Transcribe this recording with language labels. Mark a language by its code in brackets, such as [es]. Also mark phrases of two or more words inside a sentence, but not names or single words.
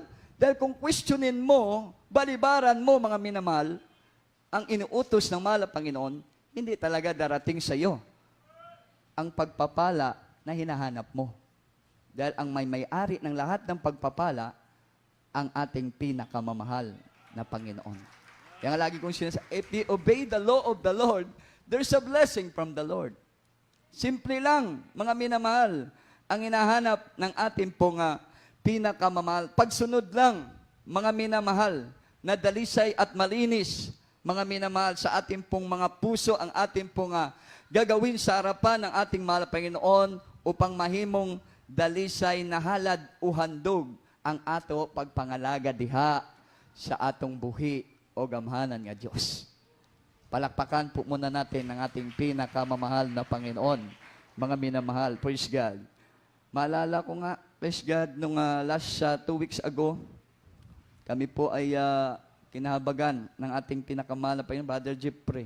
[tl] Dahil kung questionin mo, balibaran mo, mga minamahal, ang inuutos ng mahal na Panginoon, hindi talaga darating sa iyo ang pagpapala na hinahanap mo. Dahil ang may-ari ng lahat ng pagpapala, ang ating pinakamamahal na Panginoon. Kaya nga lagi kong sinasabi, [en] if we obey the law of the Lord, there's a blessing from the Lord. [tl] Simple lang, mga minamahal, ang hinahanap ng ating pong pinakamamahal. Pagsunod lang, mga minamahal, na dalisay at malinis, mga minamahal, sa ating pong mga puso, ang ating pong gagawin sa harapan ng ating mahal na Panginoon upang [ceb] mahimong dalisay na halad o handog ang ato pagpangalaga diha sa atong buhi o gamhanan nga Diyos. [tl] Palakpakan po muna natin ang ating pinakamamahal na Panginoon, mga minamahal. [en] Praise God. [tl] Maalala ko nga, [en] praise God, [tl] nung [en] last 2 weeks ago, [tl] kami po ay kinahabagan ng ating pinakamahal na Panginoon, Brother Jeffrey.